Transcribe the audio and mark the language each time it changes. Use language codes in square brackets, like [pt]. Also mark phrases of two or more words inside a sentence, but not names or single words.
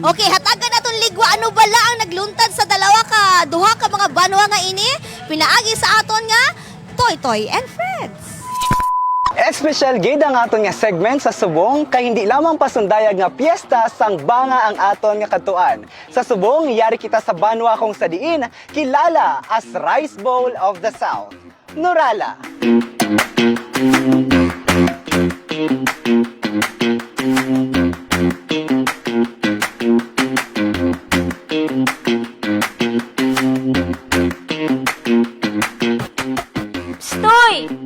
[hil] Okay, hatagan naton ligwa ano bala ang nagluntad sa duha ka mga banwa nga ini pinaagi sa aton nga Toy Toy and Friends. Espesyal gid ang aton nga segment sa Subong kay hindi lamang pasundayag nga piyesta sang Banga ang aton nga katuan. Sa Subong, yari kita sa banwa kung sa diin kilala as [en] Rice Bowl of the South, [hil] Norala. Stoy!